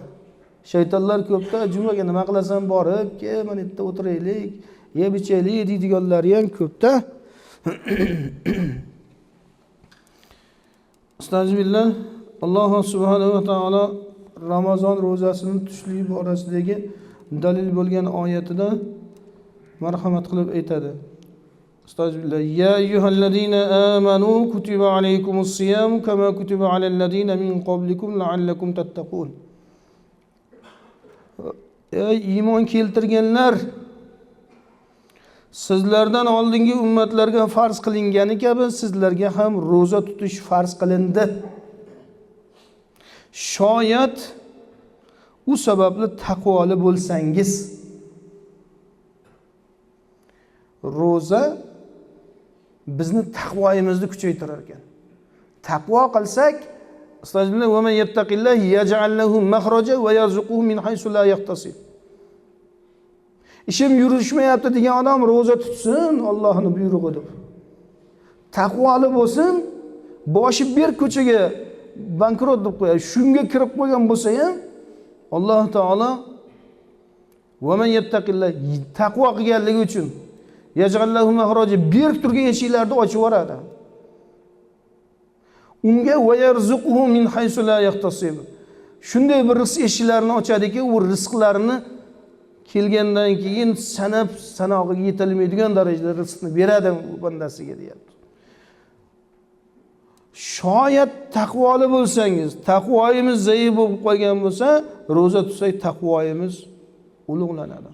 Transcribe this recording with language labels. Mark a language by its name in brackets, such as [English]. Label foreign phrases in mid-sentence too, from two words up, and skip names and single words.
[Uzbek] Shaytonlar ko'pda jumaga nima qilasan borib, "Ke, mana yerda o'tiraylik, yeb ichaylik" deydiganlari ham ko'pda. Astagfirullah. Alloh subhanahu va taolo Ramazon ro'zasini tutishlik borasidagi dalil bo'lgan oyatida marhamat qilib aytadi. Astagfirullah. [Arabic] يا أيها الذين آمنوا كتب عليكم الصيام كما كتب على الذين من قبلكم لعلكم تتقون. [Uzbek] Ey iymon keltirganlar, sizlardan oldingi ummatlarga farz qilingani kabi sizlarga ham ro'za tutish farz qilindi. Shoyat u sababli taqvoli bo'lsangiz. Ro'za bizni taqvoyimizni kuchaytirar ekan. Taqvo qilsak, [Arabic] astagfirullah, ومن يتق الله يجعل له مخرجا ويرزقه من حيث لا يحتسب. [Uzbek] Ishim yurishmayapti degan odam ro'za tutsin, Allohning buyrug'i deb. Taqvoli bo'lsin, boshi bir ko'chaga bankrot deb qo'yadi. Shunga kirib qo'ygan bo'lsa ham Alloh taolo [Arabic] ومن يتق الله [Uzbek] taqvo qilganligi uchun [Arabic] يجعل له مخرجا [Uzbek] bir turgan eshiklarni ochib yuboradi. [Arabic] Unga ويرزقه من حيث لا يحتسب. [Uzbek] Shunday bir rizq eshiklarini ochadiki, u rizqlarini kelgandan keyin sanog'iga yetilmaydigan darajada rizqni beradi u bandasiga deyapti. Shoyat taqvoli bo'lsangiz, taqvoyimiz zaif bo'lib qolgan bo'lsa, ro'za tutsak taqvoyimiz ulug'lanadi.